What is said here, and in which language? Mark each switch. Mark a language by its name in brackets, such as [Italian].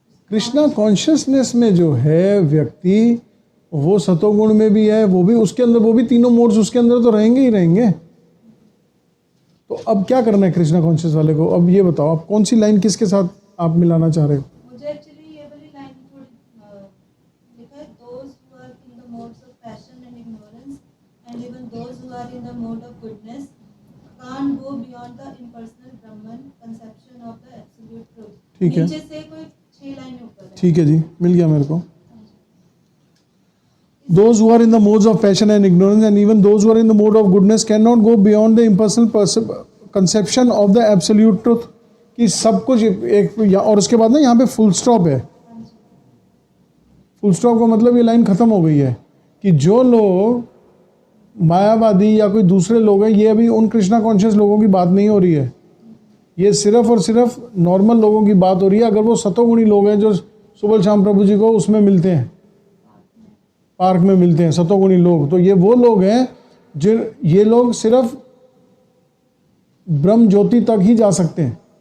[Hindi] Krishna consciousness में जो है व्यक्ति, वो सतोगुण में भी है, वो भी उसके अंदर, वो भी तीनों मोड्स उसके अंदर तो रहेंगे ही रहेंगे। तो अब क्या करना है कृष्णा कॉन्शियस वाले को? अब ये बताओ, आप कौन सी लाइन किसके साथ आप मिलाना चाह रहे हो? मुझे एक्चुअली ये वाली लाइन थोड़ी लिखा है, [English] those who are in the modes of passion and ignorance and even those who are in the mode of goodness can't go beyond the impersonal Brahman conception of the absolute truth। [Hindi] ठीक है, नीचे से कोई 6 लाइनें ऊपर है। ठीक है जी, मिल गया मेरे को। [English] Those who are in the modes of passion and ignorance and even those who are in the mode of goodness cannot go beyond the impersonal conception of the absolute truth। [Hindi] कि सब कुछ एक, और उसके बाद ना यहाँ पे फुल स्टॉप है। फुल स्टॉप का मतलब ये लाइन खत्म हो गई है कि जो लोग मायावादी या कोई दूसरे लोग हैं, ये अभी उन कृष्णा कॉन्शियस लोगों की बात नहीं हो रही है। ये सिर्फ और सिर्फ नॉर्मल लोगों की बात हो रही है। अगर वो सतोगुणी लोग हैं जो सुबह शाम प्रभु जी को उसमें मिलते हैं, पार्क में मिलते हैं, सतोगुणी लोग, तो ये वो लोग हैं जिन, ये लोग सिर्फ ब्रह्म ज्योति तक ही जा सकते हैं।